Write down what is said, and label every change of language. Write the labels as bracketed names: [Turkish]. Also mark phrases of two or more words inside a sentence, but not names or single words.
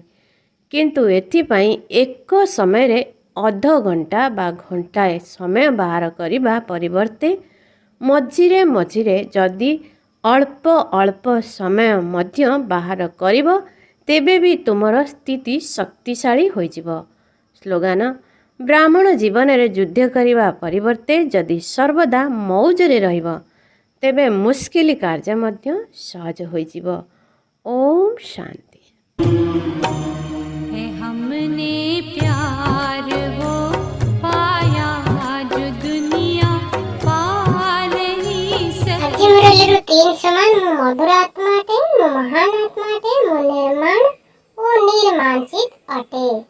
[Odia] କିନ୍ତୁ ଏଥିପାଇଁ ଏକ ସମୟରେ ଅଧଘଣ୍ଟା ବା ଘଣ୍ଟାଏ ସମୟ ବାହାର କରିବା ପରିବର୍ତ୍ତେ ମଝିରେ ମଝିରେ ଯଦି ଅଳ୍ପ ଅଳ୍ପ ସମୟ ମଧ୍ୟ ବାହାର କରିବ, ତେବେ ବି ତୁମର ସ୍ଥିତି ଶକ୍ତିଶାଳୀ ହୋଇଯିବ। ସ୍ଲୋଗାନ, ବ୍ରାହ୍ମଣ ଜୀବନରେ ଯୁଦ୍ଧ କରିବା ପରିବର୍ତ୍ତେ ଯଦି ସର୍ବଦା ମଉଜରେ ରହିବ, ତେବେ ମୁସ୍କିଲ କାର୍ଯ୍ୟ ମଧ୍ୟ ସହଜ ହୋଇଯିବ। ଓମ୍ ଶାନ୍ତି। [Hindi] हमने प्यार वो पाया जो दुनिया पा नहीं सकती। [Odia] ଆଜି ମୁରଲୀରୁ 3 ସମାନ। ମୁଁ ମଧୁର ଆତ୍ମା ଅଟେ, ମୁଁ ମହାନ ଆତ୍ମା ଅଟେ, ମୁଁ ନିର୍ମାଣ ଓ ନିର୍ମାଂସିତ ଅଟେ।